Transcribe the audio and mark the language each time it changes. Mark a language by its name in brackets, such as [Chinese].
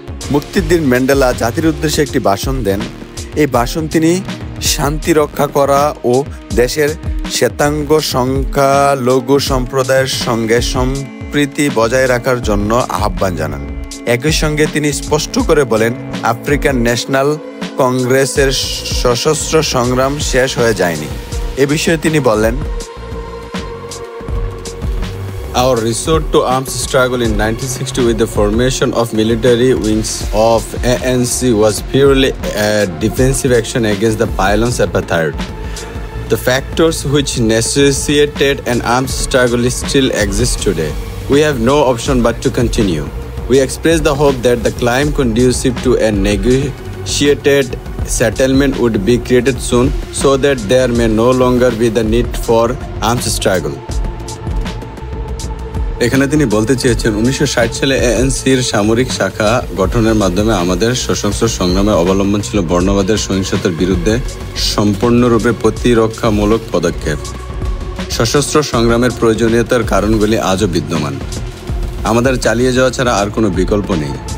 [Bangla] মুক্তির দিন ম্যান্ডেলা জাতির উদ্দেশ্যে একটি ভাষণ দেন। এই ভাষণ তিনি শান্তি রক্ষা করা ও দেশের শ্বেতাঙ্গ সংখ্যালঘু সম্প্রদায়ের সঙ্গে সম্প্রীতি বজায় রাখার জন্য আহ্বান জানান। একই সঙ্গে তিনি স্পষ্ট করে বলেন, আফ্রিকান ন্যাশনাল কংগ্রেসের সশস্ত্র সংগ্রাম শেষ হয়ে যায়নি। এ বিষয়ে তিনি বললেন, [English] Our resort to arms struggle in 1960 with the formation of military wings of ANC was purely a defensive action against the violence apartheid. The factors which necessitated an arms struggle still exist today. We have no option but to continue. We express the hope that the climate conducive to a negotiated settlement would be created soon so that there may no longer be the need for arms struggle. [Bangla] এখানে তিনি বলতে চেয়েছেন 1960 সালে ANC'র সামরিক শাখা গঠনের মাধ্যমে আমাদের সশস্ত্র সংগ্রামে অবলম্বন ছিল বর্ণবাদের সহিংসতার বিরুদ্ধে সম্পূর্ণরূপে প্রতিরক্ষামূলক পদক্ষেপ। সশস্ত্র সংগ্রামের প্রয়োজনীয়তার কারণগুলি আজও বিদ্যমান। আমাদের চালিয়ে যাওয়া ছাড়া আর কোনো বিকল্প নেই।